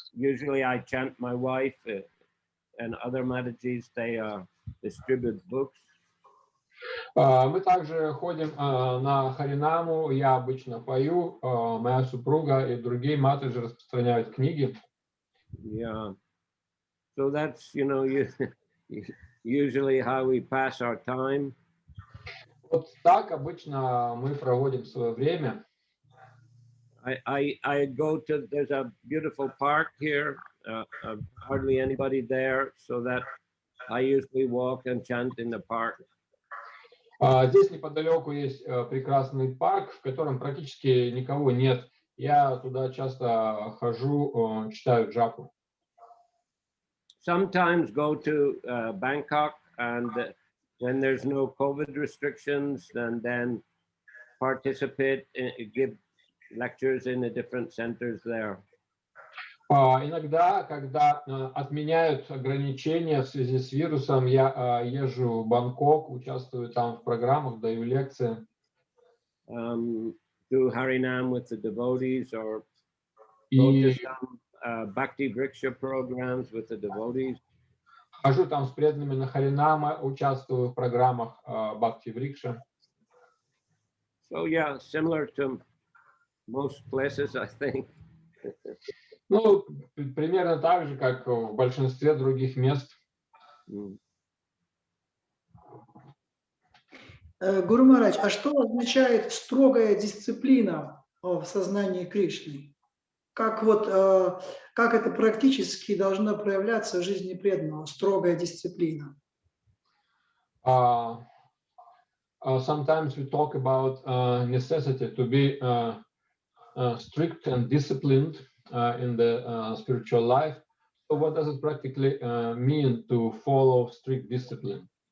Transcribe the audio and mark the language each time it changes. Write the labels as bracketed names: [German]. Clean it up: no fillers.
[English] Usually I chant my wife and other Matajis, they distribute books. [Russian] Мы также ходим на Харинаму, я обычно пою, моя супруга и другие матаджи распространяют книги. [English] Yeah. So that's, usually how we pass our time. [Russian] Вот так обычно мы проводим свое время. [English] I go to, there's a beautiful park here, hardly anybody there, so that I usually walk and chant in the park. [Russian] Здесь неподалеку есть прекрасный парк, в котором практически никого нет. Я туда часто хожу, читаю джапу. [English] Sometimes go to Bangkok, and when there's no COVID restrictions, then participate, give lectures in the different centers there. [Russian] Иногда, когда отменяют ограничения в связи с вирусом, я езжу в Бангкок, участвую там в программах, даю лекции. [English] Do Harinam with the devotees, or go to some Bhakti Vriksha programs with the devotees. [Russian] Хожу там с преданными на Харинама, участвую в программах Бхакти Врикша. [English] So yeah, similar to most places, I think. [Russian] Ну, примерно так же, как в большинстве других мест. Гуру Махарадж, а что означает строгая дисциплина в сознании Кришны? Как это практически должно проявляться в жизни преданного, строгая дисциплина? [English] Sometimes we talk about necessity to be strict and disciplined in the spiritual life. So what does it practically mean to follow strict discipline?